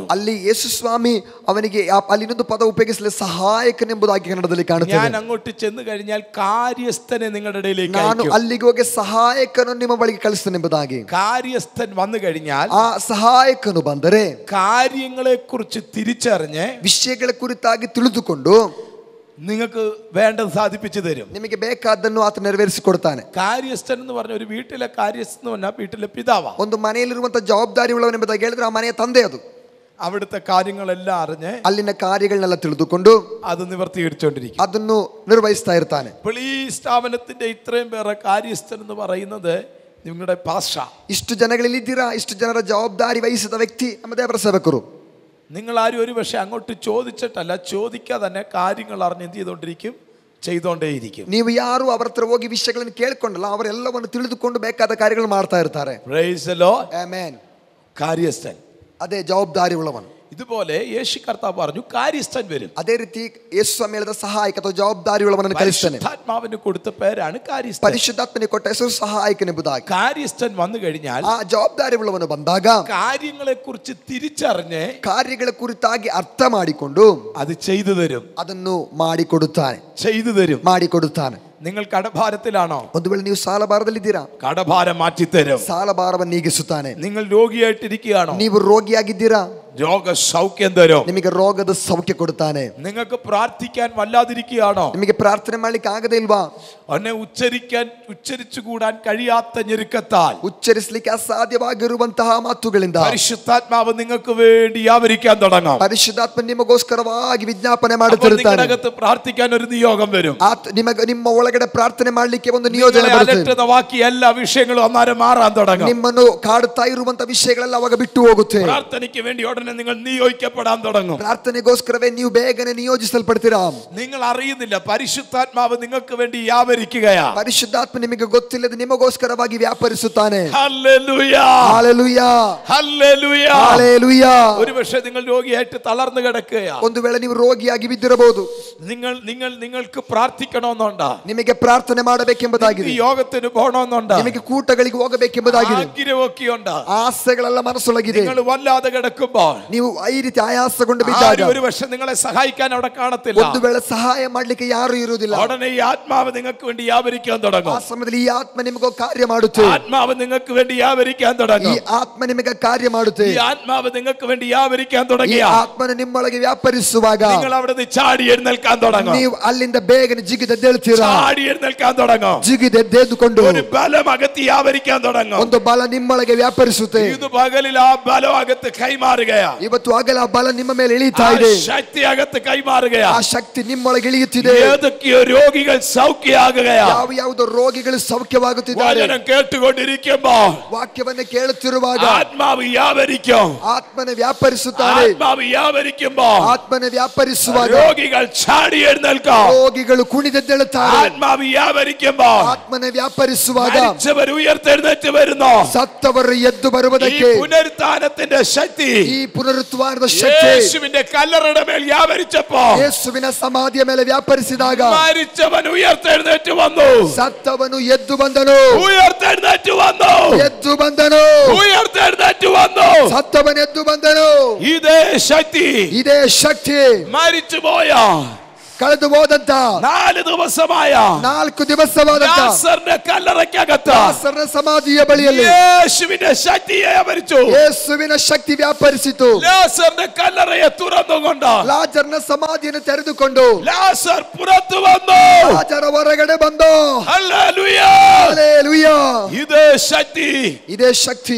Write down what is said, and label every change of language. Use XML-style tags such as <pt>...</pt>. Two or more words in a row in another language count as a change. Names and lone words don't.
<kn>ಅಲ್ಲಿ ಯೇಸು ಸ್ವಾಮಿ ಅವನಿಗೆ ಅಲ್ಲಿ ಇನ್ನೊಂದು ಪದ ಉಪಯೋಗಿಸಲಿ, ಸಹಾಯಕನೆಂಬುದಾಗಿ ಕನ್ನಡದಲ್ಲಿ ಕಾಣುತ್ತದೆ.</kn> <ml>ഞാൻ അങ്ങോട്ട് ചെന്ന് കഴിഞ്ഞാൽ കാര്യസ്ഥനെ നിങ്ങളുടെ ഇടയിലേക്ക്</ml> <kn>ನಾನು ಅಲ್ಲಿಗೆ ಹೋಗಿ ಸಹಾಯಕನನ್ನು ನಿಮ್ಮ ಬಳಿಗೆ ಕಳಿಸ್ತೇನೆಂಬುದಾಗಿ.</kn> <ml>കാര്യസ്ഥൻ വന്നു കഴിഞ്ഞാൽ,</ml> <kn>ಆ ಸಹಾಯಕನು ಬಂದರೆ</kn> <ml>കാര്യങ്ങളെ കുറിച്ച് തിരിച്ചറിഞ്ഞ്</ml> <kn>ವಿಷಯಗಳ ಕುರಿತಾಗಿ ತಿಳಿದುಕೊಂಡು</kn> <ml>നിങ്ങൾക്ക് വേണ്ടത് സാധിപ്പിച്ചു തരും.</ml> <kn>ನಿಮಗೆ ಬೇಕಾದ್ದನ್ನು ಆತ ನೆರವೇರಿಸಿಕೊಡ್ತಾನೆ.</kn> <ml>കാര്യസ്ഥൻ എന്ന് പറഞ്ഞ ഒരു വീട്ടിലെ കാര്യസ്ഥൻ എന്ന് പറഞ്ഞാൽ വീട്ടിലെ പിതാവാ.</ml> <kn>ಒಂದು ಮನೆಯಲ್ಲಿರುವಂತಹ ಜವಾಬ್ದಾರಿ ಉಳ್ಳವನೆಂಬುದಾಗಿ ಹೇಳಿದ್ರೆ ಆ ಮನೆಯ ತಂದೆ ಅದು.</kn> <ml>അവിടുത്തെ കാര്യങ്ങളെല്ലാം അറിഞ്ഞ്</ml> <kn>ಅಲ್ಲಿನ ಕಾರ್ಯಗಳನ್ನೆಲ್ಲ ತಿಳಿದುಕೊಂಡು</kn> <ml>അത് നിവർത്തികരിച്ചുകൊണ്ടിരിക്കും,</ml> <kn>ಅದನ್ನು ನಿರ್ವಹಿಸ್ತಾ ಇರ್ತಾನೆ.</kn> <ml>ഇപ്പോൾ ഈ സ്ഥാപനത്തിന്റെ ഇത്രയും പേരെ കാര്യസ്ഥൻ എന്ന് പറയുന്നത് നിങ്ങളുടെ പാസ്റ്റ.</ml> <kn>ಇಷ್ಟು ಜನಗಳಿಲ್ಲಿದ್ದೀರಾ, ಇಷ್ಟು ಜನರ ಜವಾಬ್ದಾರಿ ವಹಿಸಿದ ವ್ಯಕ್ತಿ ನಮ್ಮ ದೇವರ ಸೇವಕರು.</kn> <ml>നിങ്ങൾ ആരും ഒരു പക്ഷെ അങ്ങോട്ട് ചോദിച്ചിട്ടല്ല, ചോദിക്കാതെ തന്നെ കാര്യങ്ങൾ അറിഞ്ഞ് എന്ത് ചെയ്തോണ്ടേയിരിക്കും.</ml> <kn>ನೀವು ಯಾರು ಅವರ ಹತ್ರ ಹೋಗಿ ವಿಷಯಗಳನ್ನು ಕೇಳಿಕೊಂಡಲ್ಲ, ಅವರೆಲ್ಲವನ್ನು ತಿಳಿದುಕೊಂಡು ಬೇಕಾದ ಕಾರ್ಯಗಳನ್ನು ಮಾಡ್ತಾ ಇರ್ತಾರೆ.</kn> <en>Praise the Lord.</en> <kn>ಆಮೆನ್.</kn> <ml>കാര്യസ്ഥൻ,</ml> <kn>ಅದೇ ಜವಾಬ್ದಾರಿ ಉಳ್ಳವನು.</kn> <ml>ഇതുപോലെ യേശു കർത്താവ് പറഞ്ഞു കാര്യസ്ഥൻ വരും.</ml> <kn>ಅದೇ ರೀತಿ ಯೇಸು ಸ್ವಾಮಿ ಹೇಳಿದ ಸಹಾಯಕ ಅಥವಾ ಜವಾಬ್ದಾರಿ ಉಳ್ಳವನನ್ನು ಕಳಿಸ್ತಾನೆ.</kn> <ml>പരിശുദ്ധാത്മാവിന് കൊടുത്ത പേരാണ് കാര്യസ്ഥൻ.</ml> <kn>ಪರಿಶುದ್ಧಾತ್ಮನಿಗೆ ಕೊಟ್ಟ ಹೆಸರು ಸಹಾಯಕನೆಂಬುದಾಗಿ.</kn> <ml>കാര്യസ്ഥൻ വന്നു കഴിഞ്ഞാൽ,</ml> <kn>ಆ ಜವಾಬ್ದಾರಿ ಉಳ್ಳವನು ಬಂದಾಗ</kn> <ml>കാര്യങ്ങളെ കുറിച്ച് തിരിച്ചറിഞ്ഞ്</ml> <kn>ಕಾರ್ಯಗಳ ಕುರಿತಾಗಿ ಅರ್ಥ ಮಾಡಿಕೊಂಡು</kn> <ml>അത് ചെയ്തു തരും,</ml> <kn>ಅದನ್ನು ಮಾಡಿಕೊಡುತ್ತಾನೆ,</kn> <ml>ചെയ്തു തരും,</ml> <kn>ಮಾಡಿಕೊಡುತ್ತಾನೆ.</kn> <ml>നിങ്ങൾ കടഭാരത്തിലാണോ?</ml> <kn>ಒಂದು ವೇಳೆ ನೀವು ಸಾಲಭಾರದಲ್ಲಿದ್ದೀರಾ,</kn> <ml>കടഭാരം മാറ്റിത്തരും.</ml> <kn>ಸಾಲಭಾರವನ್ನು ನೀಗಿಸುತ್ತಾನೆ.</kn> <ml>നിങ്ങൾ രോഗിയായിട്ടിരിക്കുകയാണോ?</ml> <kn>ನೀವು ರೋಗಿಯಾಗಿದ್ದೀರಾ,</kn> <ml>രോഗ സൗഖ്യം തരും.</ml> <kn>ನಿಮಗೆ ರೋಗದ ಸೌಖ್ಯ ಕೊಡುತ್ತಾನೆ.</kn> <ml>നിങ്ങൾക്ക് പ്രാർത്ഥിക്കാൻ വല്ലാതിരിക്കുകയാണോ?</ml> <kn>ನಿಮಗೆ ಪ್ರಾರ್ಥನೆ ಮಾಡ್ಲಿಕ್ಕೆ ಆಗದೇ ಇಲ್ವಾ?</kn> <ml>അവനെ ഉച്ചരിച്ചുകൂടാൻ കഴിയാത്ത ഞെരുക്കത്താൽ,</ml> <kn>ಉಚ್ಚರಿಸಲಿಕ್ಕೆ ಅಸಾಧ್ಯವಾಗಿರುವಂತಹ ಮಾತುಗಳಿಂದ</kn> <ml>പരിശുദ്ധാത്മാവ് നിങ്ങൾക്ക് വേണ്ടി വ്യാപരിക്കാൻ തുടങ്ങും.</ml> <kn>ಪರಿಶುದ್ಧಾತ್ಮ ನಿಮಗೋಸ್ಕರವಾಗಿ ವಿಜ್ಞಾಪನೆ ಮಾಡುತ್ತಿರುತ್ತಾನೆ.</kn> <ml>നിങ്ങളുടെ പ്രാർത്ഥിക്കാൻ ഒരു നിയോഗം വരും.</ml> <kn>ನಿಮ್ಮ ಒಳಗಡೆ ಪ್ರಾರ್ಥನೆ ಮಾಡ್ಲಿಕ್ಕೆ ಒಂದು ನಿಯೋಜನೆ ಬರುತ್ತೆ.</kn> <ml>ബാക്കി എല്ലാ ವಿಷಯങ്ങളും അന്നേരം മാറാൻ തുടങ്ങും.</ml> <kn>ನಿಮ್ಮನ್ನು ಕಾಡುತ್ತಾ ಇರುವಂತಹ ವಿಷಯಗಳೆಲ್ಲ ಅವಾಗ ಬಿಟ್ಟು ಹೋಗುತ್ತೆ.</kn> <ml>പ്രാർത്ഥനയ്ക്ക് വേണ്ടി ഉടനെ നിങ്ങൾ നിയോഗിക്കപ്പെടാൻ തുടങ്ങും.</ml> <kn>ಪ್ರಾರ್ಥನೆಗೋಸ್ಕರವೇ ನೀವು ಬೇಗನೆ ನಿಯೋಜಿಸಲ್ಪಡ್ತೀರಾ.</kn> <ml>നിങ്ങൾ അറിയുന്നില്ല, പരിശുദ്ധാത്മാവ് നിങ്ങൾക്ക് വേണ്ടി വ്യാപരിക്കുകയാ.</ml> <kn>ಪರಿಶುದ್ಧಾತ್ಮ ನಿಮಗೆ ಗೊತ್ತಿಲ್ಲದೆ ನಿಮಗೋಸ್ಕರವಾಗಿ ವ್ಯಾಪರಿಸುತ್ತಾನೆ.</kn> <ml>ഹല്ലേലൂയ, ഹല്ലേലൂയ, ഹല്ലേലൂയ, ഹല്ലേലൂയ. ഒരുപക്ഷേ നിങ്ങൾ രോഗിയായിട്ട് തളർന്നു കിടക്കുകയാ.</ml> <kn>ಒಂದು ವೇಳೆ ನೀವು ರೋಗಿಯಾಗಿ ಬಿದ್ದಿರಬಹುದು.</kn> <ml>നിങ്ങൾക്ക് പ്രാർത്ഥിക്കണമെന്നുണ്ടോ?</ml> <kn>ನಿಮಗೆ ಪ್ರಾರ್ಥನೆ ಮಾಡಬೇಕೆಂಬುದಾಗಿದೆ.</kn> <ml>യോഗത്തിന് പോകണമെന്നുണ്ടോ?</ml> <kn>ನಿಮಗೆ ಕೂಟಗಳಿಗೆ ಹೋಗಬೇಕೆಂಬುದಾಗಿದೆ.</kn> <ml>ആഗ്രഹമൊക്കെയുണ്ട്,</ml> <kn>ಆಸೆಗಳೆಲ್ಲ ಮನಸ್ಸೊಳಗಿದೆ.</kn> <ml>നിങ്ങൾ വല്ലാതെ കിടക്കുമ്പോൾ,</ml> <kn>ನೀವು ಈ ರೀತಿ ಆಯಾಸಗೊಂಡು ಬಿದ್ದಾಗ</kn> <ml>ഒരു പക്ഷെ നിങ്ങളെ സഹായിക്കാൻ അവിടെ കാണത്തില്ല.</ml> <kn>ಒಂದು ವೇಳೆ ಸಹಾಯ ಮಾಡ್ಲಿಕ್ಕೆ ಯಾರು ಇರುವುದಿಲ್ಲ.</kn> <ml>ഉടനെ ഈ ആത്മാവ് നിങ്ങൾക്ക് വേണ്ടി വ്യാപരിക്കാൻ തുടങ്ങും.</ml> <kn>ಆ ಸಮಯದಲ್ಲಿ ಈ ಆತ್ಮ ನಿಮಗೆ ಕಾರ್ಯ ಮಾಡುತ್ತೆ.</kn> <ml>ആത്മാവ് നിങ്ങൾക്ക് വേണ്ടി വ്യാപരിക്കാൻ തുടങ്ങും.</ml> <kn>ಈ ಆತ್ಮ ನಿಮಗೆ ಕಾರ್ಯ ಮಾಡುತ್ತೆ.</kn> <ml>ഈ ആത്മാവ് നിങ്ങൾക്ക് വേണ്ടി വ്യാപരിക്കാൻ തുടങ്ങിയ</ml> <kn>ಆತ್ಮನ ನಿಮ್ಮೊಳಗೆ ವ್ಯಾಪರಿಸುವಾಗ</kn> <ml>നിങ്ങൾ അവിടെ നിന്ന് ചാടി എഴുന്നേൽക്കാൻ തുടങ്ങും.</ml> <kn>ನೀವು ಅಲ್ಲಿಂದ ಬೇಗನೆ ಜಿಗಿದೆದ್ದೇಳ್ತೀರಾ.</kn> <ml>ചാടി ಎഴുന്നേൽക്കാൻ തുടങ്ങും.</ml> <kn>ಜಿಗಿದೆದ್ದೇದುಕೊಂಡು</kn> <ml>ഒരു ബലം അകത്ത് വ്യാപരിക്കാൻ തുടങ്ങും.</ml> <kn>ಒಂದು ಬಲ ನಿಮ್ಮೊಳಗೆ ವ್ಯಾಪರಿಸುತ್ತೆ.</kn> <ml>ഇത് പകലിൽ ആ ബലം അകത്ത് കൈമാറുകയാ.</ml> <kn>ಇವತ್ತು ಆಗಲ ಆ ಬಲ ನಿಮ್ಮ ಮೇಲೆ ಇಳಿತಾ ಇದೆ.</kn> <ml>ശക്തി അകത്ത് കൈമാറുകയാ.</ml> <kn>ಆ ಶಕ್ತಿ ನಿಮ್ಮೊಳಗೆ ಇಳಿಯುತ್ತಿದೆ.</kn> <ml>ഏതൊക്കെയോ രോഗികൾ സൗഖ്യമാകുകയാ.</ml> <kn>ಯಾವುದೋ ರೋಗಿಗಳು ಸೌಖ್ಯವಾಗುತ್ತಿದ್ದಾರೆ.</kn> <ml>വചനം കേട്ടുകൊണ്ടിരിക്കുമ്പോൾ,</ml> <kn>ವಾಕ್ಯವನ್ನು ಕೇಳುತ್ತಿರುವಾಗ</kn> <ml>ആത്മാവ് വ്യാപരിക്കും.</ml> <kn>ಆತ್ಮನ ವ್ಯಾಪರಿಸುತ್ತಾನೆ.</kn> <ml>ആത്മാവ് വ്യാപരിക്കുമ്പോൾ,</ml> <kn>ಆತ್ಮನ ವ್ಯಾಪರಿಸುವಾಗ</kn> <ml>രോഗികൾ ചാടി എഴുന്നേൽക്കും.</ml> <kn>ರೋಗಿಗಳು ಕುಣಿದೆದ್ದೇಳುತ್ತಾರೆ.</kn> <ml>ആത്മാവ് വ്യാപരിക്കുമ്പോൾ,</ml> <kn>ಆತ್ಮನ ವ್ಯಾಪರಿಸುವಾಗ</kn> <ml>മരിച്ചവർ ഉയർത്തെഴുന്നേറ്റ് വരുന്നു.</ml> <kn>ಸತ್ತವರು ಎದ್ದು ಬರುವುದಕ್ಕೆ</kn> <ml>പുനരുത്ഥാനത്തിന്റെ ശക്തി</ml> <kn>ಈ ಪುನರುತ್ಥಾನದ ಶಕ್ತಿ</kn> <ml>യേശുവിന്റെ കല്ലറയുടെ മേൽ വ്യാപരിച്ചപ്പോ,</ml> <kn>ಯೇಸುವಿನ ಸಮಾಧಿಯ ಮೇಲೆ ವ್ಯಾಪರಿಸಿದಾಗ</kn> <ml>മരിച്ചവൻ ഉയർത്തെഴുന്നേറ്റ് വന്നു.</ml> <kn>ಸತ್ತವನು ಎದ್ದು ಬಂದನು.</kn> <ml>ഉയർത്തെഴുന്നേറ്റ് വന്നു.</ml> <kn>ಎದ್ದು ಬಂದನು.</kn> <ml>ഉയർത്തെഴുന്നേറ്റ് വന്നു.</ml> <kn>ಸತ್ತವನು ಎದ್ದು ಬಂದನು.</kn> <ml>ഇതേ ശക്തി</ml> <kn>ಇದೇ ಶಕ್ತಿ</kn> <ml>മരിച്ചുപോയ</ml> <kn>ಕಳೆದು ಹೋದಂತ</kn> <ml>4 ദിവസമായ</ml> <kn>4 ദിവസವಾದಂತ</kn> <ml>ലാസറിന്റെ കല്ലറയ്ക്കകത്ത്</ml> <kn>ಲಾಸರನ ಸಮಾಧಿಯ ಬಳಿಯಲ್ಲಿ</kn> <ml>യേശുവിന്റെ ശക്തിയെ വ്യാപരിച്ചു.</ml> <kn>ಯೇಸುವಿನ ಶಕ್ತಿ ವ್ಯಾಪರಿಸಿತು.</kn> <ml>ലാസറിന്റെ കല്ലറയെ തുറന്നുകൊണ്ട്</ml> <kn>ಲಾಜರನ ಸಮಾಧಿಯನ್ನು ತೆರೆದುಕೊಂಡು</kn> <ml>ലാസർ പുറത്തു വന്നു.</ml> <kn>ಲಾಜರ ಹೊರಗಡೆ ಬಂದು.</kn> <ml>ഹല്ലേലൂയ,</ml> <kn>ಹಲ್ಲೆಲೂಯ.</kn> <ml>ഇതേ ശക്തി,</ml> <kn>ಇದೇ ಶಕ್ತಿ</kn>